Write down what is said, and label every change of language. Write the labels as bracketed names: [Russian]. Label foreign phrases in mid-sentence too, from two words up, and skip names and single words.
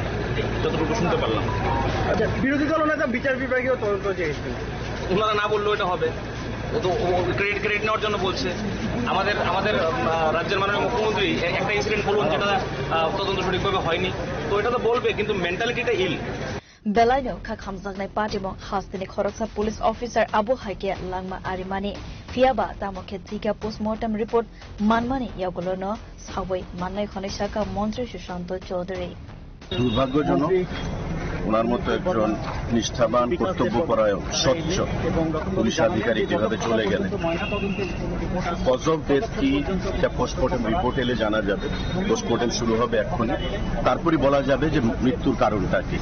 [Bangla] যতটুকু শুনতে পারলাম আচ্ছা বিরোধী দল নেতা বিচার বিভাগীয় তদন্ত চেয়েছেন ওনারা না বললেও এটা হবে ও তো ক্রেডিট নেওয়ার জন্য বলছে আমাদের রাজ্যের মাননীয় মুখ্যমন্ত্রী একটা ইনসিডেন্ট বলুন যেটা তদন্ত সঠিকভাবে হয়নি তো এটা তো বলবে কিন্তু মেন্টালিটিটা ইল [Kok Borok] Belaino Kakamzagnai Patimong Hastini Khoroksa [English] Police Officer [Kok Borok] Abu Haike Langma Arimani Fiaba Tamoketika [English] Postmortem Report [Kok Borok] Manmani Yagolono Sawai Manai Khonishaka Montri Sushanto Chaudhary [Bangla] দুর্ভাগ্যজনক ওনার মতো একজন নিষ্ঠাবান কর্তব্যপরায়ণ স্বচ্ছ পুলিশ আধিকারিক যেভাবে চলে গেলেন, [English] cause of death [Bangla] কি এটা পোস্টমর্টম রিপোর্ট এলে জানা যাবে। পোস্টমর্টম শুরু হবে এক্ষুনি, তারপরই বলা যাবে যে মৃত্যুর কারণটা কি।